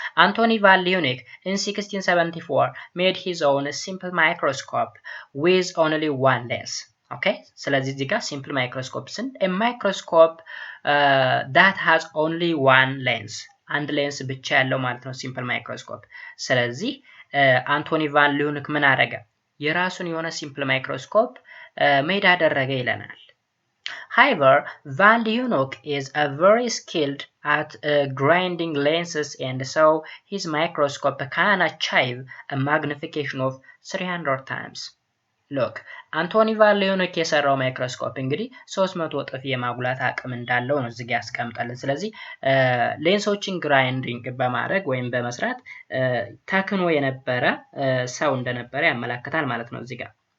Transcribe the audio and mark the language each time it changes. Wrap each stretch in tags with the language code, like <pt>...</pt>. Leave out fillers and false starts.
<en>አንቶኒ ቫን ሊዩኒክ in 1674 made his own simple microscope with only one lens.</en> <am>Okay, ስለዚህ እዚህ ጋር simple microscope ስን</am> <en>a microscope that has only one lens</en> <am>አንድ ሌንስ ብቻ ያለው ማለት ነው simple microscope። ስለዚህ አንቶኒ ቫን ሊዩኒክ ምን አደረገ? የራሱን የሆነ simple microscope ሜድ አደረገ ይለናል።</am> <en>However, Van Leeuwenhoek is very skilled at grinding lenses and so his microscope can achieve a magnification of 300 times.</en> <am>Look, አንቶኒ ቫን ሊዩኒክ የሰራው ማይክሮስኮፕ እንግዲህ 300 እጥፍ የማጉላት አቅም እንዳለው ነው እዚህ ጋር ያስቀምጣልን። ስለዚህ ሌንሶችን ግራይንዲንግ በማድረግ ወይም በመስራት ተክኖ የነበረ ሰው እንደነበረ ያመለክታል ማለት ነው እዚህ ጋር።</am>